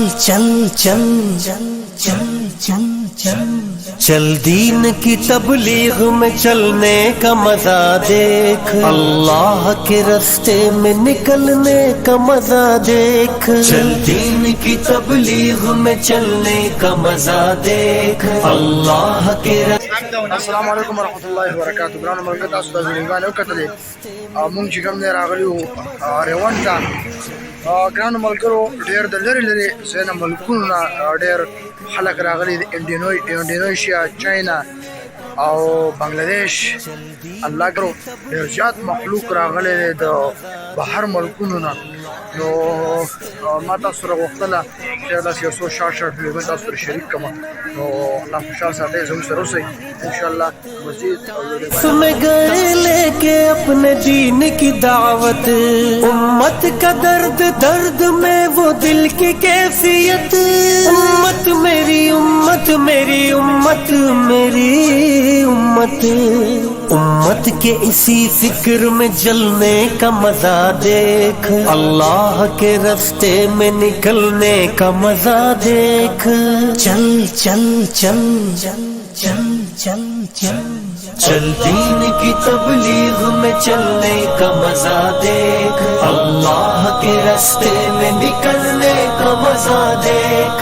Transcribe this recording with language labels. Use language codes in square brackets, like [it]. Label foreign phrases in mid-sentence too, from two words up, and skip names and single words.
[ur] چل چل چل چل چل چل چل دین کی تبلیغ میں چلنے کا مزہ دیکھ، اللہ کے راستے میں نکلنے کا مزہ دیکھ، چل دین کی تبلیغ میں چلنے کا مزہ دیکھ، اللہ کے [ar] السلام علیکم ورحمۃ اللہ وبرکاتہ. [ps] ګرانو ملګرو، تاسو د ویډیوګانې وکتلې او موږ چې کوم دی راغلي وو ریوان ته. ګرانو ملګرو، ډېر د لرې لرې ځایونه ملکونو نه ډېر خلک راغلي دي، انډونیشیا، چاینا او بنگلادیش. الله ګرو ډېر زیات مخلوق راغلی دی د بهر ملکونو نه. نو ما تاسو سره غوښتله چې داسې یو څو شارټ ویډیوګانې تاسو سره شریک کړم. نو الله خوشحال ساتئ، زموږ سره اوسئ انشاءاللہ. [ur] مزید میں گئے لے کے اپنے دین کی دعوت، امت کا درد درد میں وہ دل کی کیفیت، امت میری امت میری امت میری امت، امت کے اسی فکر میں جلنے کا مزہ دیکھ، اللہ کے راستے میں نکلنے کا مزہ دیکھ، چل چل چل چل چل چل چل چل دین کی تبلیغ میں چلنے کا مزہ دیکھ، اللہ کے راستے میں نکلنے کا مزہ دیکھ،